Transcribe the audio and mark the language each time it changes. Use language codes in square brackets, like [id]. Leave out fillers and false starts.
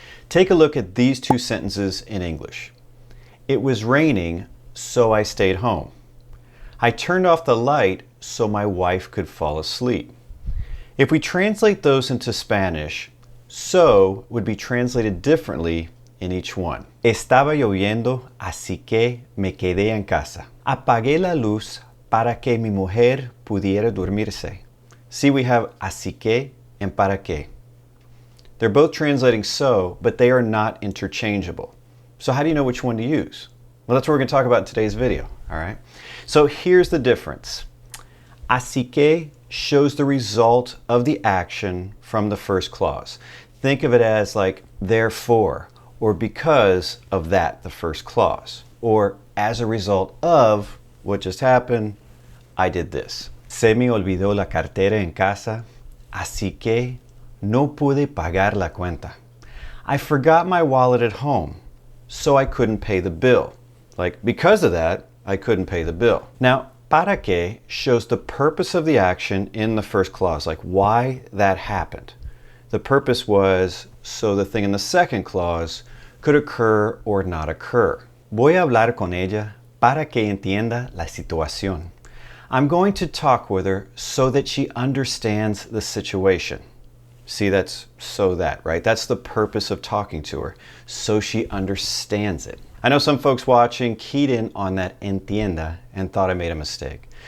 [en] Take a look at these two sentences in English. It was raining, so I stayed home. I turned off the light so my wife could fall asleep. If we translate those into Spanish, so would be translated differently in each one. [es] Estaba lloviendo, así que me quedé en casa. Apagué la luz para que mi mujer pudiera dormirse. [en] See, we have así que and para que. They're both translating so, but they are not interchangeable. So how do you know which one to use? Well, that's what we're going to talk about in today's video, all right? So here's the difference. Así que shows the result of the action from the first clause. Think of it as like therefore, or because of that, the first clause, or as a result of what just happened, I did this. [es] Se me olvidó la cartera en casa, así que no pude pagar la cuenta. [en] I forgot my wallet at home, so I couldn't pay the bill. Like, because of that, I couldn't pay the bill. Now, para que shows the purpose of the action in the first clause, like why that happened. The purpose was so the thing in the second clause could occur or not occur. [es] Voy a hablar con ella para que entienda la situación. [en] I'm going to talk with her so that she understands the situation. See, that's so that, right? That's the purpose of talking to her, so she understands it. I know some folks watching keyed in on that entienda and thought I made a mistake.